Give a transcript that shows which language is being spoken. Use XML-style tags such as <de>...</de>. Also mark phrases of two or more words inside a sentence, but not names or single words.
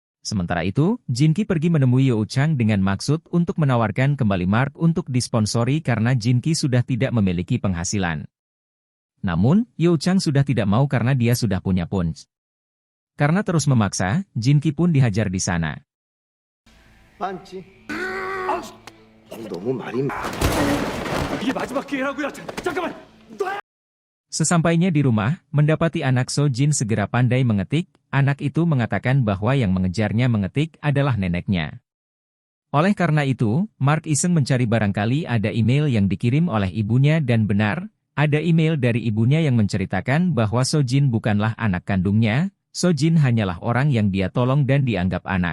<id>Sementara itu, Jinki pergi menemui Yo Chang dengan maksud untuk menawarkan kembali Mark untuk disponsori karena Jinki sudah tidak memiliki penghasilan. Namun, Yo Chang sudah tidak mau karena dia sudah punya punch. Karena terus memaksa, Jinki pun dihajar di sana.</id> <ko>반지. 너무 말이 이게 마지막 기회라고요. 잠깐만.</ko> <id>Sesampainya di rumah, mendapati anak So Jin segera pandai mengetik, anak itu mengatakan bahwa yang mengejarnya mengetik adalah neneknya. Oleh karena itu, Mark iseng mencari barangkali ada email yang dikirim oleh ibunya dan benar, ada email dari ibunya yang menceritakan bahwa So Jin bukanlah anak kandungnya, So Jin hanyalah orang yang dia tolong dan dianggap anak.</id>